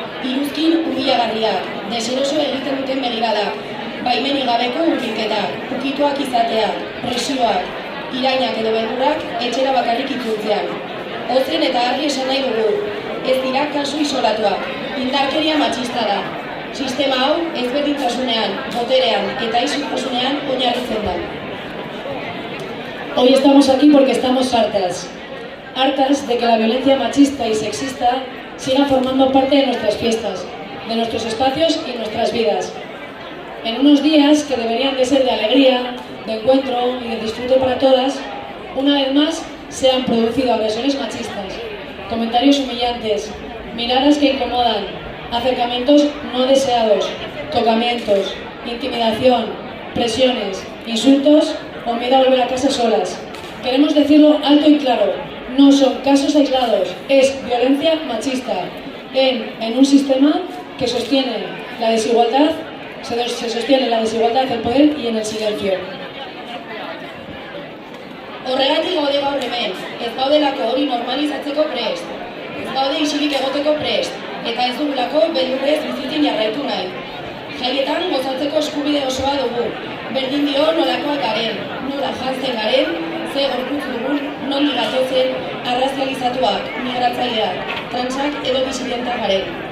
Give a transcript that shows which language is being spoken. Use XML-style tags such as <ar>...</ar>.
<eu>Iruzkin humilagarriak, deseroso egiten duten begirada, baimenik gabeko hurbilketak, ukituak izateak, presioak, irainak edo beldurrak etxera bakarrik itzultzean. Ozen eta argi esan nahi dugu, ez dira kasu isolatuak, indarkeria matxista da. Sistema hau ezberdintasunean, boterean eta isiltasunean oinarritzen da.</eu> <es>Hoy estamos aquí porque estamos hartas de que la violencia machista y sexista siga formando parte de nuestras fiestas, de nuestros espacios y nuestras vidas. En unos días que deberían de ser de alegría, de encuentro y de disfrute para todas, una vez más se han producido agresiones machistas, comentarios humillantes, miradas que incomodan, acercamientos no deseados, tocamientos, intimidación, presiones, insultos o miedo a volver a casa solas. Queremos decirlo alto y claro, no son casos aislados, es violencia machista en un sistema que sostiene la desigualdad, se sostiene la desigualdad del poder y en el silencio.</es> <eu>Horregatik gaude gaur hemen, ez gaudelako hori normalizatzeko prest, ez gaude isilik egoteko prest, eta ez dugulako beldurrez bizitzen jarraitu nahi. Jaietan gozatzeko eskubide osoa dugu, berdin dio nolakoak garen, nola jantzen garen, ze gorputz dugun, non gatozen, arrazializatuak, migratzaileak, transak edo disidentak garen.</eu>